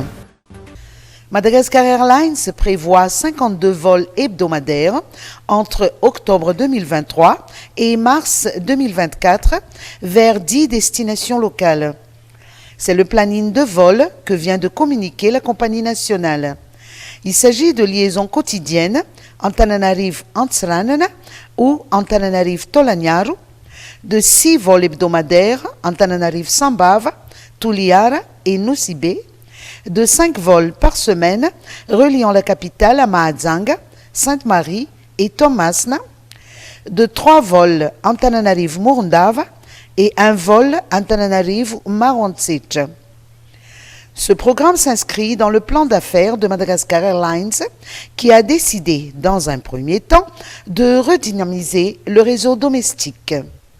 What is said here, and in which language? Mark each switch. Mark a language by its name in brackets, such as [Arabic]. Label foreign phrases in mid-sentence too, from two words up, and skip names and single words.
[French] Madagascar Airlines prévoit 52 vols hebdomadaires entre octobre 2023 et mars 2024 vers 10 destinations locales. C'est le planning de vol que vient de communiquer la compagnie nationale. Il s'agit de liaisons quotidiennes Antananarivo-Antsiranana ou Antananarivo-Tolagnaru, de 6 vols hebdomadaires Antananarivo-Sambava, Tuliara et Nosibé, de 5 vols par semaine reliant la capitale à Mahajanga, Sainte-Marie et Tomasna, de 3 vols Antananarivo-Morondava et un vol Antananarivo-Marontsecha. Ce programme s'inscrit dans le plan d'affaires de Madagascar Airlines qui a décidé, dans un premier temps, de redynamiser le réseau domestique.